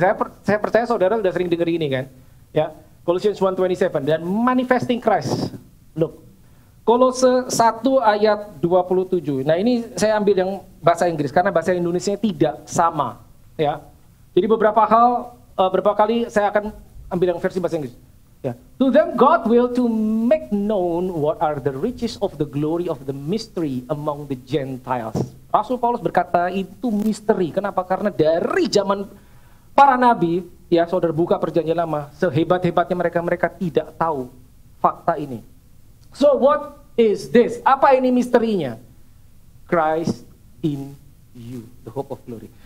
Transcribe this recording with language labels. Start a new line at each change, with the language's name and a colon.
Indonesian: Saya percaya saudara sudah sering dengar ini kan. Ya, Colossians 1:27 dan manifesting Christ. Look, Kolose 1 ayat 27. Nah ini saya ambil yang bahasa Inggris karena bahasa Indonesia tidak sama. Ya, jadi beberapa kali saya akan ambil yang versi bahasa Inggris. Ya.
English: To them God will to make known what are the riches of the glory of the mystery among the Gentiles.
Indonesian: Rasul Paulus berkata itu misteri. Kenapa? Karena dari zaman para nabi, ya saudara buka perjanjian lama, sehebat-hebatnya mereka tidak tahu fakta ini.
English: So what is this?
Indonesian: Apa ini misterinya?
English: Christ in you, the hope of glory.